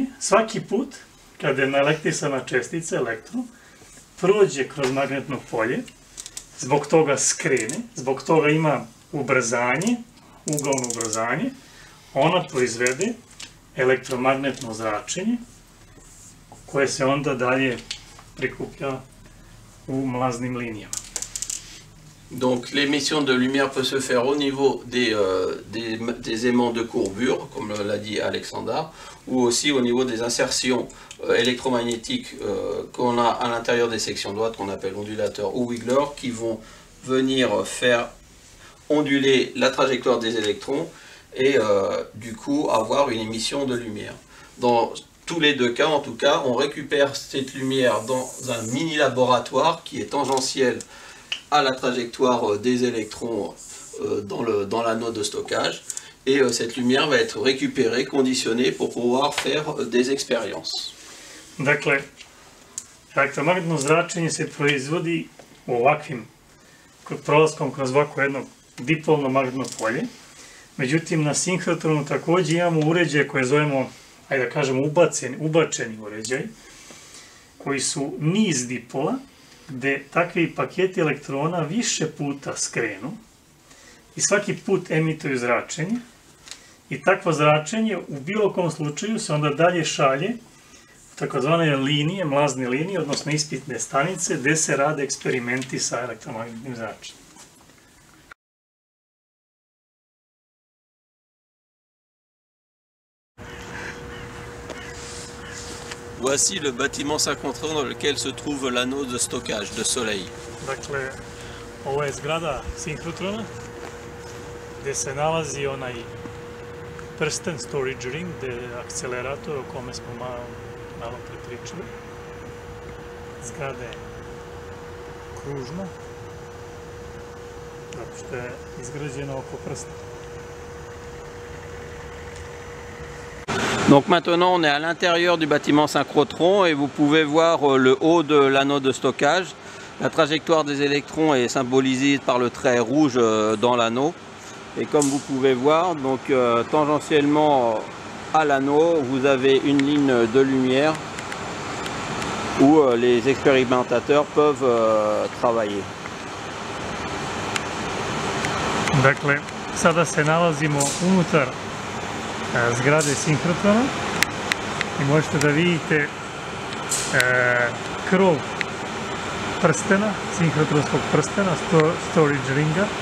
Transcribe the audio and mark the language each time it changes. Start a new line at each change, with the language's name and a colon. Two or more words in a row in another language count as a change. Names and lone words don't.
Serbian: Svaki put kada je naelektrisana čestica, elektron, prođe kroz magnetno polje, zbog toga skrene, zbog toga ima ubrzanje, ugalno ubrzanje, ona proizvede elektromagnetno zračenje koje se onda dalje prikuplja u mlaznim linijama.
French: Donc l'émission de lumière peut se faire au niveau des aimants de courbure, comme l'a dit Alexandra, ou aussi au niveau des insertions électromagnétiques qu'on a à l'intérieur des sections droites, qu'on appelle ondulateurs ou wigglers, qui vont venir faire onduler la trajectoire des électrons et du coup avoir une émission de lumière. Dans tous les deux cas, en tout cas, on récupère cette lumière dans un mini laboratoire qui est tangentiel à la trajectoire des électrons dans l'anneau de stockage, et cette lumière va être récupérée, conditionnée pour pouvoir faire des expériences.
Serbian: Dakle, elektromagnetno zračenje se proizvodi u ovakvim prolaskom kroz ovako jedno dipolno magnetno polje. Međutim, na sinhrotronu također imamo uređaje koje zovemo, ajde da kažemo, ubačeni uređaj, koji su niz dipola, gde takvi paketi elektrona više puta skrenu i svaki put emituju zračenje, i takvo zračenje u bilo kom slučaju se onda dalje šalje u takozvane linije, mlazne linije, odnosno ispitne stanice, gde se rade eksperimenti sa elektromagnetnim zračenjem.
French: Voici le bâtiment synchrotron dans lequel se trouve l'anneau de stockage de Soleil.
Serbian: Dakle, ovo je zgrada sinhrotrona, gde se nalazi onaj prsten,
English: storage ring,
Serbian: gde je akcelerator o kome smo malo prepričali. Zgrada je kružna, zato što je izgrađena oko prsta.
French: Donc maintenant on est à l'intérieur du bâtiment synchrotron et vous pouvez voir le haut de l'anneau de stockage. La trajectoire des électrons est symbolisée par le trait rouge dans l'anneau. Et comme vous pouvez voir, donc tangentiellement à l'anneau, vous avez une ligne de lumière où les expérimentateurs peuvent travailler.
Serbian: Dakle, sada se nalazimo unutar zgrade sinhrotrona i možete da vidite krov prstena, sinhrotronskog prstena,
English: storage ringa.